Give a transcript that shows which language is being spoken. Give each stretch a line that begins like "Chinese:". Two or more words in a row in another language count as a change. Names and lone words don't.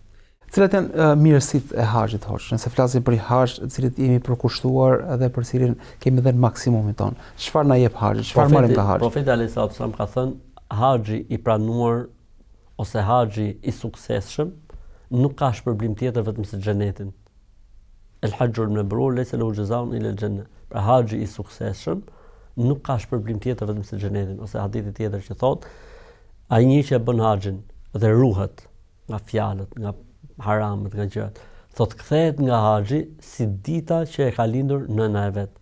Albanian: Cilat janë mirësitë e haxhit hoxh? Nëse flasim për haxh, të cilët jemi përkushtuar dhe për cilin kemi dhënë maksimumin ton. Çfarë na jep haxhi? Çfarë marrim nga haxhi? Profeti
Arabic: عليه السلام
Albanian: ka thënë haxhi i pranuar ose haxhi i suksesshëm nuk ka shpërblim tjetër vetëm se xhenetin.
Arabic: الحج المبرور ليس له جزاء إلا الجنة.
Albanian: Pra haxhi i suksesshëm nuk ka shpërblim tjetër vetëm se xhenetin, ose hadithi tjetër që thotë ai njeri që e bën haxhin dhe ruhet nga fjalët, nga haramet, nga gjërat, thotë kthehet nga haxhi si dita që e ka lindur nëna e vet.